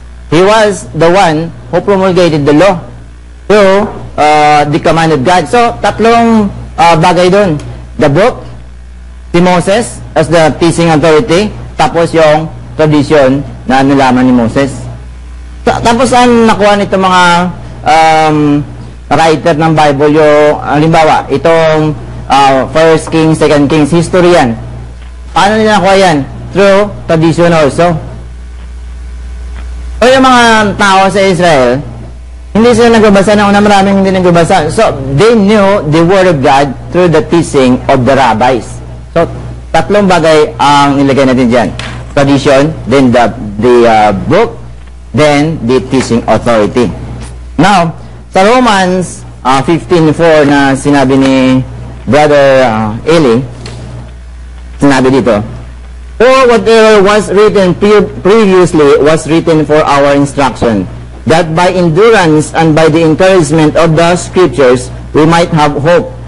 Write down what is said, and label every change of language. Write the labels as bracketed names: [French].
[English] He was the one who promulgated the law through the command of God. [Filipino] So, tatlong bagay doon. [English] The book, [Filipino] si Moses [English] as the teaching authority, [Filipino] tapos yung tradition na nalaman ni Moses. Tapos ang nakuha nito mga writer ng Bible, yung halimbawa, itong [English] First Kings, Second Kings, history yan. [Filipino] Paano nila nakuha yan? [English] Through tradition also. [Filipino] O yung mga tao sa Israel, hindi sila nagbabasa na una, maraming hindi nagbabasa. [English] So, they knew the Word of God through the teaching of the rabbis. [Filipino] So, tatlong bagay ang nilagay natin dyan. [English] Tradition, then the book, then the teaching authority. Now, [Filipino] sa Romans 15:4 na sinabi ni Brother Eli, sinabi dito, [English] "For whatever was written previously was written for our instruction, that by endurance and by the encouragement of the Scriptures, we might have hope."